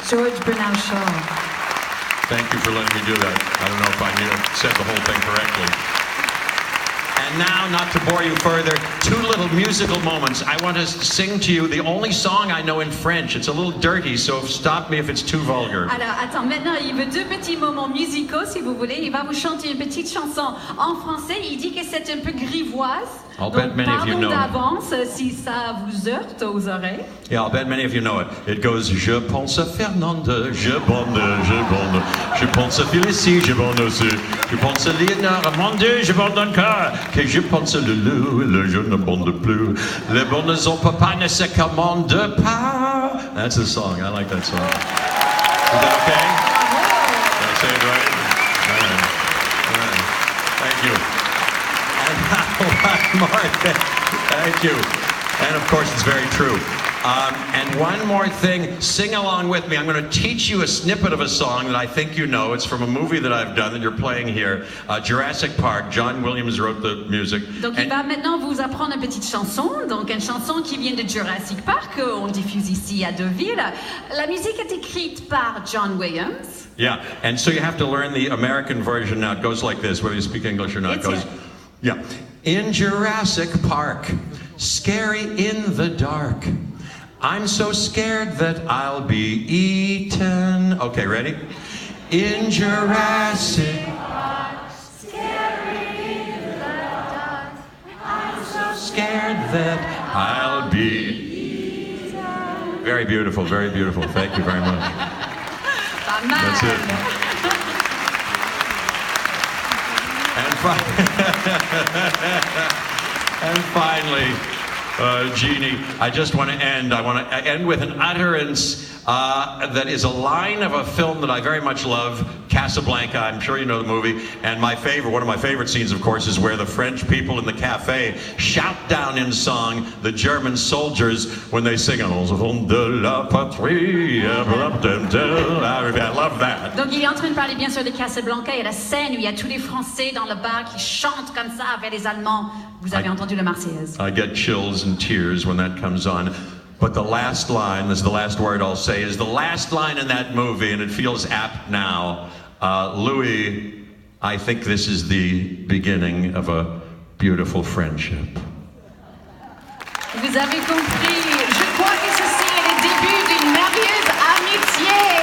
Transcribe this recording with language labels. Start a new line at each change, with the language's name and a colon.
English: George Bernard Shaw. Thank you for letting me do that. I don't know if I said the whole thing correctly. And And now, not to bore you further, two little musical moments. I want to sing to you the only song I know in French. It's a little dirty, so stop me if it's too vulgar.
French: Alors, attends, maintenant, il veut deux petits moments musicaux, si vous voulez. Il va vous chanter une petite chanson en français. Il dit que c'est un peu grivoise.
English: I'll
French: Donc,
English: bet many of you
French: pardon
English: know it.
French: d'avance si ça vous heurte aux oreilles.
English: Yeah, I'll bet many of you know it. It goes,
French: je pense à Fernande, je bonne, je pense à Félicie, je bonne aussi, je pense à Léonard, mon Dieu, je bonne encore, que je pense à Loulou, le je ne bonne plus, les bonnes ont papa ne se commande pas.
English: That's the song, I like that song. Is that okay? Did I say it right? All right. Thank you. And one more thing. Thank you. And of course, it's very true. And one more thing, sing along with me. I'm going to teach you a snippet of a song that I think you know. It's from a movie that I've done that you're playing here, Jurassic Park. John Williams wrote the music.
French: Donc il va maintenant vous apprendre une petite chanson, donc une chanson qui vient de Jurassic Park, on diffuse ici à Deauville. La musique est écrite par John Williams.
English: Yeah, and so you have to learn the American version now. It goes like this, whether you speak English or not. It goes, yeah. In Jurassic Park, scary in the dark. I'm so scared that I'll be eaten. Okay, ready? In Jurassic Park, scary in the dark. I'm so scared that I'll be eaten. Very beautiful, very beautiful. Thank you very much. That's it. And finally, Jeannie, I just want to end. I want to end with an utterance that is a line of a film that I very much love, Casablanca. I'm sure you know the movie. And one of my favorite scenes, of course, is where the French people in the cafe shout down in song the German soldiers when they sing
French: "Nous avons de la patrie."
English: I love that.
French: Donc il est en train de parler bien sûr de Casablanca. Il y a la scène où il y a tous les Français dans le bar qui chantent comme ça avec les Allemands. Vous avez entendu la Marseillaise.
English: I get chills and tears when that comes on. But the last line, this is the last word I'll say, is the last line in that movie, and it feels apt now. Louis, I think this is the beginning of a beautiful friendship.
French: Vous avez compris. Je crois que ceci est le début d'une merveilleuse amitié.